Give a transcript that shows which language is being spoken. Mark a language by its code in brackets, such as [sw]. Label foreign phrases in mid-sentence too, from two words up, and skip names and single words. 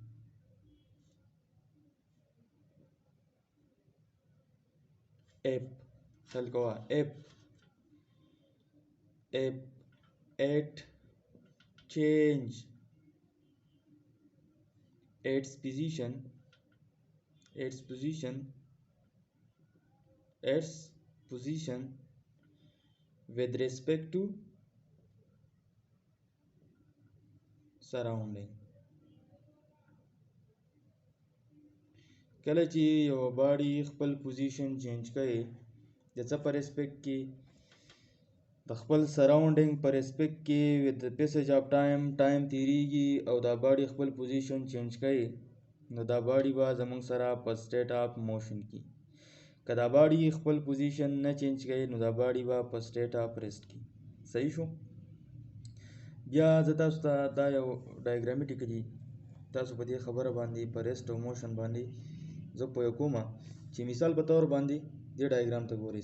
[en] if it change its position with respect to surrounding. [ps] کله چې یو باډي خپل [en] position change [ps] کوي د څه په ریسپیکټ کې؟ د خپل سراونډینګ په ریسپیکټ کې [en] with the passage of time [ps] تیریږي او دا باډي خپل [en] position change [ps] کوي، نو دا باډي به زموږ سره په [en] state of motion [ps] کې. که دا باډي خپل پوزیشن نه چینج کوي نو دا باډي به په [en] state of rest [ps] کې. صحیح شو؟ بیا زه تاسو ته دا یو ډایګرامیټیکلی تاسو په دې خبره باندې په ریسټ او موشن باندې زه پوه کوم چې مثال په طور باندې دې ډایګرام ته ګورئ.